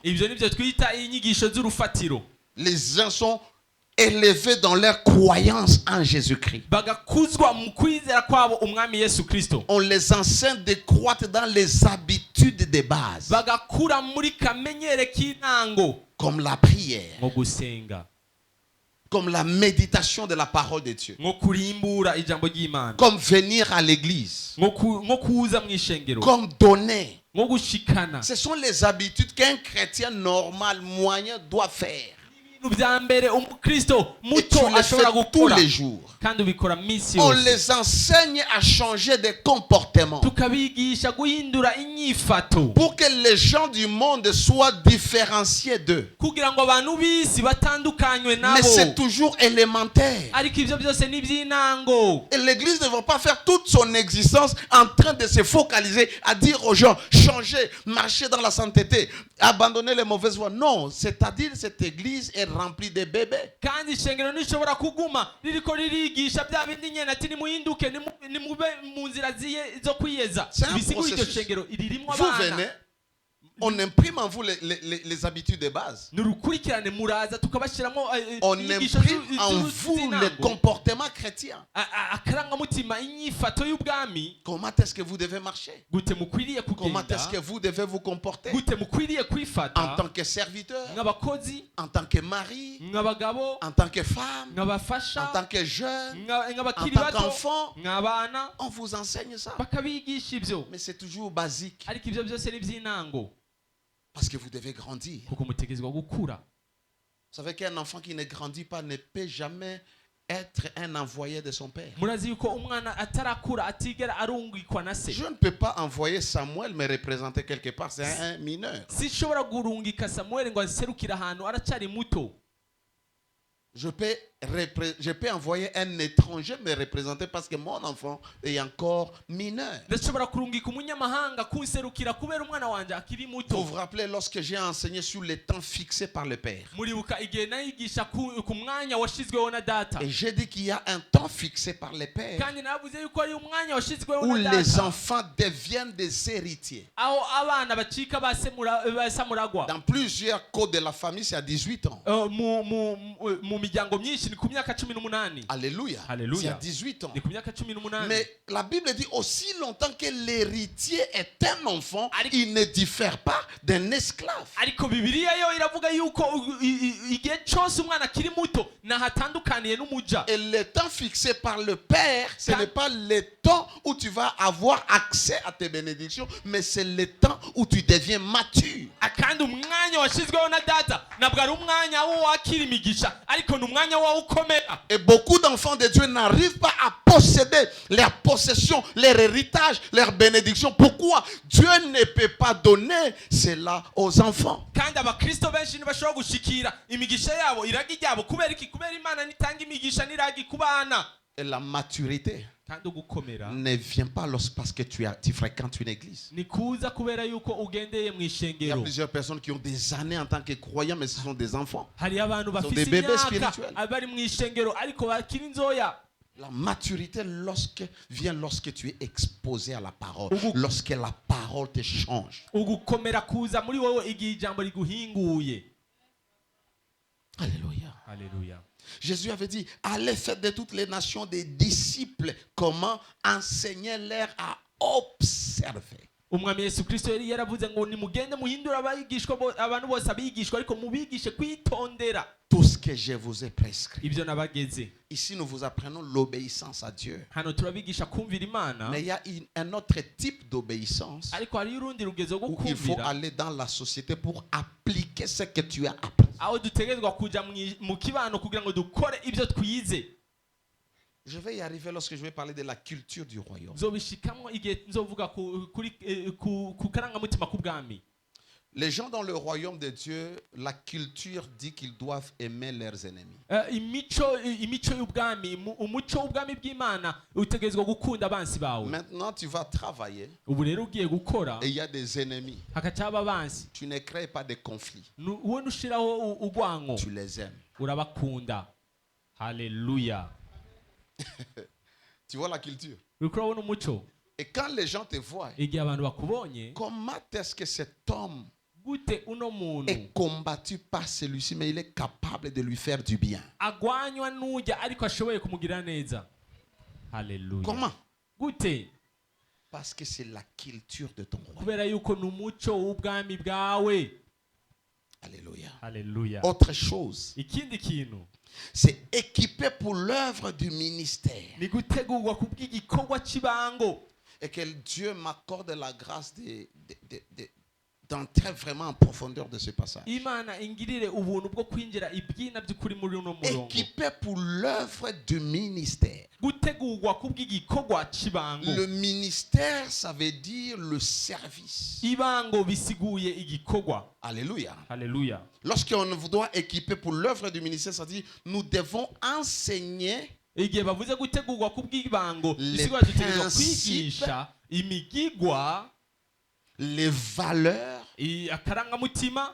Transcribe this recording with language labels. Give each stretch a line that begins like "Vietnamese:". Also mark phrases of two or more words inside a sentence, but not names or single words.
Rundi: ibyo nibyo twita inyigisho z'urufatiro.
French: Les gens sont élevés dans leur croyance en Jésus-Christ.
Rundi: bagakuzwa mu kwizera kwabo umwami Yesu Kristo.
French: On les enseigne de croître dans les habitudes de base,
Rundi: bagakura muri kamenyere k'intango,
French: comme la prière,
Rundi: nko gusenga,
French: comme la méditation de la parole de Dieu,
Rundi: nko kurimbura ijambo ry'Imana,
French: comme venir à l'église,
Rundi: nko kuza mu ishengero,
French: comme donner.
Rundi: nko gushikana.
French: Ce sont les habitudes qu'un chrétien normal, moyen doit faire.
Rundi: ibintu bya mbere umukristo
French: Et
Rundi: muto
French: tu les fais
Rundi: ashobora
French: tous
Rundi: gukora,
French: les jours.
Rundi: kandi ubikora minsi
French: On
Rundi: yose.
French: les enseigne à changer de comportement
Rundi: tukabigisha guhindura inyifato
French: pour que les gens du monde soient différenciés d'eux.
Rundi: kugira ngo abantu b'isi batandukanywe
French: Mais c'est
Rundi: nabo.
French: toujours élémentaire.
Rundi: ariko ibyo byose ni iby'intango.
French: Et l'église ne va pas faire toute son existence en train de se focaliser à dire aux gens, changez, marchez dans la sainteté, abandonnez les mauvaises voies. Non, c'est-à-dire cette église est remplie de bébés.
Rundi: kandi ishengero ntishobora kuguma ririko ririgisha bya bindi nyene ati nimuhinduke nimube mu nzira zo kwiyeza.
French: C'est un
Rundi: bisigura iryo
French: processus.
Rundi: shengero iririmwo
French: Vous
Rundi: abana.
French: venez, on imprime en vous les habitudes de base.
Rundi: ni urukurikirane muraza tukabashyiramo
French: On
Rundi: inyigisho
French: imprime en vous les
Rundi: z'intango.
French: comportements chrétiens.
Rundi: akarangamutima inyifato y'ubwami.
French: Comment est-ce que vous devez marcher?
Rundi: gute mukwiriye
French: Comment
Rundi: kugenda,
French: est-ce que vous devez vous comporter
Rundi: gute mukwiriye
French: en
Rundi: kwifata
French: tant que serviteur,
Rundi: nk'abakozi,
French: en tant que mari,
Rundi: nk'abagabo,
French: en tant que femme, en
Rundi: nk'abafasha,
French: tant que jeune,
Rundi: nk'abakiri
French: en tant
Rundi: bato,
French: qu'enfant.
Rundi: nk'abana.
French: On vous enseigne ça.
Rundi: bakabigisha ibyo,
French: Mais c'est toujours basique.
Rundi: ariko ibyo byose ni iby'intango
French: Parce que vous devez grandir.
Rundi: kuko mutegezwa gukura.
French: Vous savez qu'un enfant qui ne grandit pas ne peut jamais être un envoyé de son père.
Rundi: murazi yuko umwana atarakura atigera arungikwa na se.
French: Je ne peux pas envoyer Samuel me représenter quelque part. C'est un mineur.
Rundi: sinshobora gurungika Samuel ngo aserukire ahantu aracyari muto.
French: Je peux envoyer un étranger me représenter parce que mon enfant est encore mineur.
Rundi: ndashobora kurungika umunyamahanga kunserukira kubera umwana wanjye akiri
French: Vous
Rundi: muto.
French: vous rappelez lorsque j'ai enseigné sur les temps fixés par le Père.
Rundi: muribuka igihe nayigisha ku mwanya washizweho na data,
French: Et j'ai dit qu'il y a un temps fixé par le Père
Rundi: kandi navuze yuko ari umwanya washizweho
French: où
Rundi: na
French: les
Rundi: data
French: enfants deviennent des héritiers.
Rundi: aho abana bacika ba samuragwa.
French: Dans plusieurs codes de la famille, c'est à 18 ans.
Rundi: mu miryango myinshi ni ku myaka 18.
French: Alléluia.
Rundi: Alléluia.
French: C'est à 18 ans.
Rundi: ni ku myaka 18.
French: Mais la Bible dit aussi longtemps que l'héritier est un enfant,
Rundi: Ariko-
French: il ne diffère pas d'un esclave.
Rundi: ariko bibiliya yo iravuga yuko igihe cyose umwana akiri muto nahatandukaniye n'umuja.
French: Et le temps fixé par le Père, ce Quand- n'est pas le temps où tu vas avoir accès à tes bénédictions, mais c'est le temps où tu deviens mature.
Rundi: kandi umwanya washizweho na data ntabwo ari umwanya wo wakira imigisha, ariko ni umwanya wo ukomera.
French: Et beaucoup d'enfants de Dieu n'arrivent pas à posséder leur possession, leur héritage, leur bénédiction. Pourquoi? Dieu ne peut pas donner cela aux enfants.
Rundi: kandi abakristo benshi ntibashobora gushikira imigisha yabo iragi ryabo kubera iki? kubera imana nitanga imigisha n'iragi ku bana.
French: Et la maturité
Rundi: kandi ugukomera
French: ne vient pas parce que tu fréquentes une église.
Rundi: ni kuza kubera yuko ugendeye mu
French: Il y a
Rundi: ishengero.
French: plusieurs personnes qui ont des années en tant que croyants, mais ce sont des enfants.
Rundi: hari abantu
French: des
Rundi: bafise
French: bébés
Rundi: imyaka
French: spirituels.
Rundi: bari mu ishengero ariko bakiri inzoya.
French: La maturité vient lorsque tu es exposé à la parole,
Rundi: Ugu-
French: lorsque la parole te change.
Rundi: ugukomera kuza muri wowe igihe ijambo riguhinguye.
French: Alléluia.
Rundi: Haleluya.
French: Jésus avait dit, allez faire de toutes les nations des disciples. Comment? Enseignez-leur à observer.
Rundi: umwami Yesu Kristo yari yaravuze ngo nimugende muhindure abantu bose abigishwa ariko mubigishe kwitondera
French: tout ce que je vous ai prescrit.
Rundi: ibyo nabageze.
French: Ici, nous vous apprenons l'obéissance à Dieu.
Rundi: Hano turabigisha kumvira Imana,
French: Mais il y a un autre type d'obéissance
Rundi: ariko hari urundi rugezo rwo
French: où il faut
Rundi: kumvira
French: aller dans la société pour appliquer ce que tu as appris.
Rundi: aho dutegerezwa kuja mu kibano kugira ngo dukore ibyo twize.
French: Je vais y arriver lorsque je vais parler de la culture du royaume.
Rundi: nzobishikamwo igihe nzovuga ku karangamutima k'ubwami.
French: Les gens dans le royaume de Dieu, la culture dit qu'ils doivent aimer leurs ennemis.
Rundi: imico y'ubwami, umuco w'ubwami bw'Imana utegerezwa gukunda abansi bawe.
French: Maintenant, tu vas travailler
Rundi: Ubu rero ugiye gukora
French: et il y a des ennemis.
Rundi: hakaca haba abansi,
French: Tu ne crées pas de conflits.
Rundi: wowe ntushiraho urwango,
French: Tu les aimes.
Rundi: urabakunda. Haleluya.
French: Tu vois la culture.
Rundi: uriko urabona umuco.
French: Et quand les gens te voient,
Rundi: Igihe abantu bakubonye,
French: comment est-ce que cet homme
Rundi: gute uno muntu
French: est combattu par celui-ci, mais il est capable de lui faire du bien?
Rundi: agwanywa n'ujya ariko ashoboye kumugirira neza? Haleluya.
French: Comment?
Rundi: Gute?
French: Parce que c'est la culture de ton royaume.
Rundi: Kubera yuko ni umuco w'ubwami bwawe.
French: Alléluia.
Rundi: Haleluya.
French: Autre chose,
Rundi: Ikindi kintu
French: c'est équipé pour l'œuvre du ministère.
Rundi: ni gutegurwa kubw'igikorwa cy'ibango.
French: Et que Dieu m'accorde la grâce d'entrer vraiment en profondeur de ce passage.
Rundi: Imana ingirire ubuntu bwo kwinjira ibyina by'ukuri muri uno murongo.
French: Équipé pour l'œuvre du ministère.
Rundi: Gutegurwa kubw'igikorwa cy'ibango.
French: Le ministère, ça veut dire le service.
Rundi: Ibango bisiguye igikorwa.
French: Alléluia.
Rundi: Haleluya.
French: Lorsqu'on vous doit équiper pour l'œuvre du ministère, ça dit nous devons enseigner
Rundi: Igihe bavuze gutegurwa kubw'ibango
French: Les
Rundi: bisigura dutegerezwa
French: principes,
Rundi: kwigisha imigigwa,
French: les valeurs
Rundi: akarangamutima